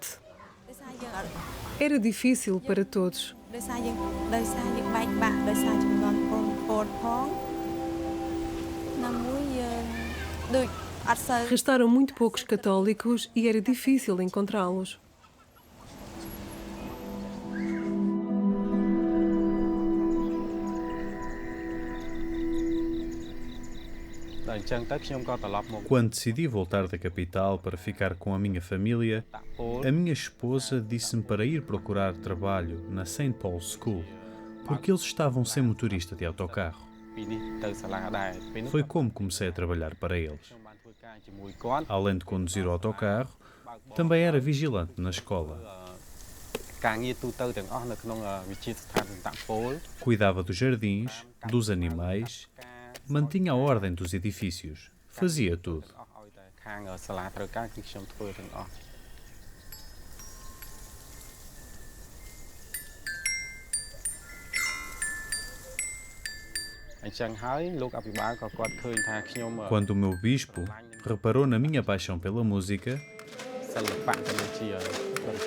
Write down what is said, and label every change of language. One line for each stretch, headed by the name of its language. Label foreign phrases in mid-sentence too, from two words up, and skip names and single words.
Portuguese: Era difícil para todos.
Khmer: ដោយសារយើងបែកបាក់ដោយសារចំនួនពលផងណាមួយយើងដូចអត់សូវ
Portuguese: Restaram muito poucos católicos e era difícil encontrá-los.
Khmer: តែអញ្ចឹងទៅខ្ញុំក៏ត្រឡប់មក
Portuguese: Quando decidi voltar da capital para ficar com a minha família, a minha esposa disse-me para ir procurar trabalho na St. Paul's School, porque eles estavam sem motorista de autocarro.
Khmer: ពីនេះទៅសាលាដែរពេលនោះ
Portuguese: Foi como comecei a trabalhar para eles.
Khmer: ខ្ញុំបានធ្វើការជាមួយគាត់
Portuguese: Além de conduzir o autocarro, também era vigilante na escola.
Khmer: ការងារទូទៅទាំងអស់នៅក្នុងវិទ្យាស្ថានតាក់ពោល
Portuguese: Cuidava dos jardins, dos animais, mantinha a ordem dos edifícios, fazia tudo.
Khmer: អស់ឲ្យតែខាងសាលាត្រូវការគឺខ្ញុំធ្វើទាំងអស់អញ្ចឹងហើយលោកអភិបាលក៏គាត់ឃើញថាខ្ញុំ
Portuguese: Quando o meu bispo reparou na minha paixão pela música,
Khmer: សិល្បៈក៏ដូចជាតន្ត្រី